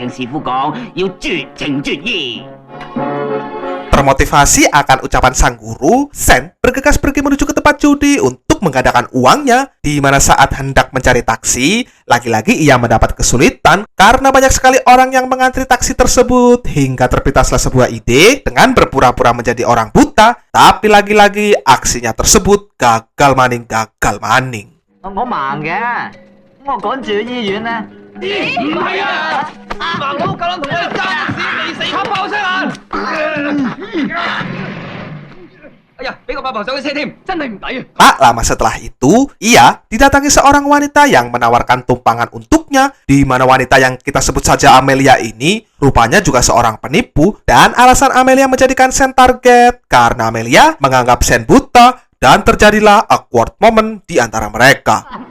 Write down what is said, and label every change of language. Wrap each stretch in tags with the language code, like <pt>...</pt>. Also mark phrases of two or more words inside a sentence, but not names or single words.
<id>Termotivasi akan ucapan sang guru, Sen bergegas pergi menuju ke tempat judi untuk menggandakan uangnya, di mana saat hendak mencari taksi, lagi-lagi ia mendapat kesulitan karena banyak sekali orang yang mengantri taksi tersebut, hingga terpintaslah sebuah ide dengan berpura-pura menjadi orang buta, tapi lagi-lagi aksinya tersebut gagal maning.</id> <yue>我盲嘅，我趕住去醫院咧。唔係啊！盲佬夠膽同我哋爭的士，未死黑爆聲啊！哎呀，俾個八婆上咗車添，真係唔抵啊！</yue> <id>Tak lama setelah itu, ia didatangi seorang wanita yang menawarkan tumpangan untuknya, di mana wanita yang kita sebut saja Amelia ini rupanya juga seorang penipu, dan alasan Amelia menjadikan Sen target karena Amelia menganggap Sen buta, dan terjadilah</id> <en>awkward moment</en> <id>di antara mereka.</id>